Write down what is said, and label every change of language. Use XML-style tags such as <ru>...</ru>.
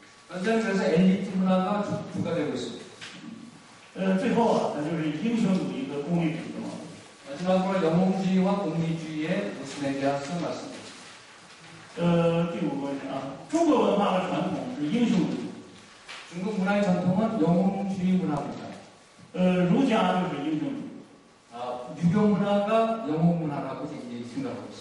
<ko>현재는 그래서 엘리트 문화가 주가 되고 있습니다.</ko> <zh>最后啊，那就是英雄主义和功利主义的矛盾。</zh> <ko>마지막으로 영웅주의와 공리주의의 모습에 대해서 말씀드립니다.</ko> <zh>第5个问题啊，中国文化和传统是英雄主义，</zh> <ko>중국 문화의 전통은 영웅주의 문화입니다.</ko> <zh>儒家就是英雄主义。</zh> <ko>유교 문화가 영웅 문화라고 생각하고 있습니다.</ko>